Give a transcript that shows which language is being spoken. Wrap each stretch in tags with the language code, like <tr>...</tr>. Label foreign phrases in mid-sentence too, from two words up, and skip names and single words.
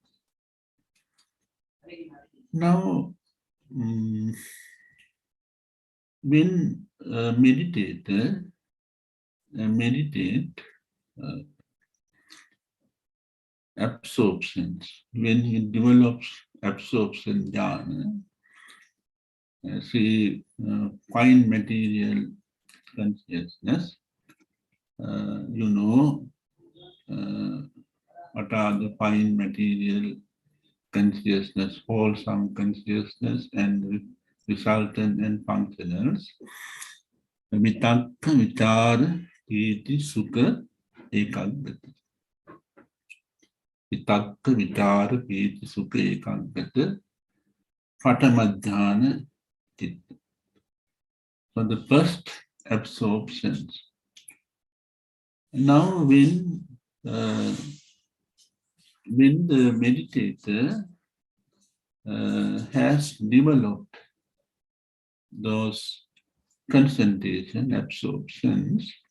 <en>Now, when meditator meditate absorptions, when he develops absorption jhana, see fine material consciousness, you know what are the fine material consciousness, wholesome consciousness, and resultant and functionals.</en> <pi>Vitakka, vichara, piti, sukha, ekaggata. Vitakka, vichara, piti, sukha, ekaggata. Patamadhyana, chitta.</pi> <en>So the first absorptions. Now when the meditator has developed those concentration absorptions,</en>